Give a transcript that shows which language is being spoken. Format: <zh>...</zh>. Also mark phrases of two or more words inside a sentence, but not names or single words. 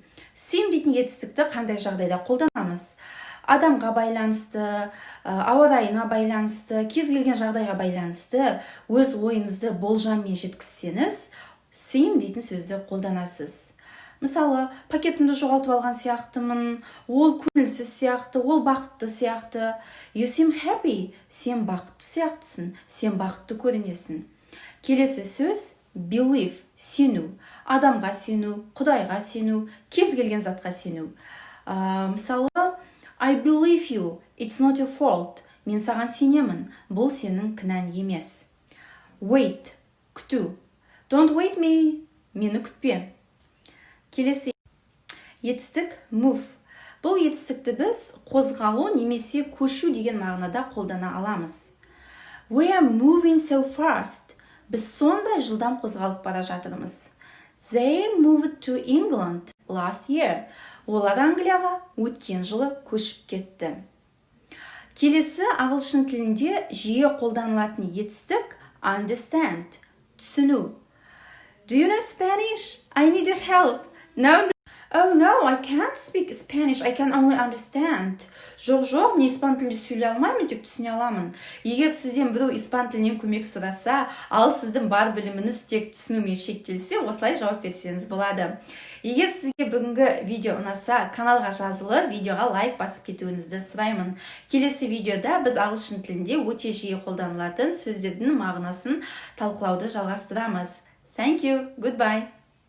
<kk>Seem дейтін етістікті қандай жағдайда қолданамыз? Адамға байланысты, ауа райына байланысты, кез келген жағдайға байланысты өз ойыңызды болжаммен жеткізсеңіз, seem дейтін сөзді қолданасыз. Мысалы, пакетімді жоғалтып алған сияқтымын, ол көңілсіз сияқты, ол бақытты сияқты.</kk> <en>You seem happy,</en> <kk>сен бақытты сияқтысың, сен бақытты көрінесің. Келесі сөз believe, сену. Адамға сену, Құдайға сену, кез келген затқа сену. Мысалы,</kk> <en>I believe you, it's not your fault.</en> <kk>Мен саған сенемін, бұл сенің кінәң емес. Wait, күту.</kk> <en>Don't wait me,</en> <kk>мені күтпе. Келесі етістік move. Бұл етістікті біз қозғалу немесе көшу деген мағынада қолдана аламыз.</kk> <en>We are moving so fast.</en> <kk>Біз сондай жылдам қозғалып бара жатырмыз.</kk> <en>They moved to England last year.</en> <kk>Олар Англияға өткен жылы көшіп кетті. Келесі ағылшын тілінде жиі қолданылатын етістік understand, түсіну.</kk> <en>Do you know Spanish? I need your help. No. Oh no, I can't speak Spanish. I can only understand.</en> <kk>Жоқ, мен испан тілінде сөйлей алмаймын, тек түсіне аламын. Егер сізден біреу испан тілінен көмек сұраса, ал сіздің бар біліміңіз тек түсінумен шектелсе, осылай жауап берсеңіз болады. Егер сізге бүгінгі видео ұнаса, каналға жазылып, видеоға лайк басып кетуіңізді сұраймын. Келесі видеода біз ағылшын тілінде өте жиі қолданылатын сөздердің мағынасын талқылауды жалғастырамыз.</kk> <en>Thank you. Goodbye.</en>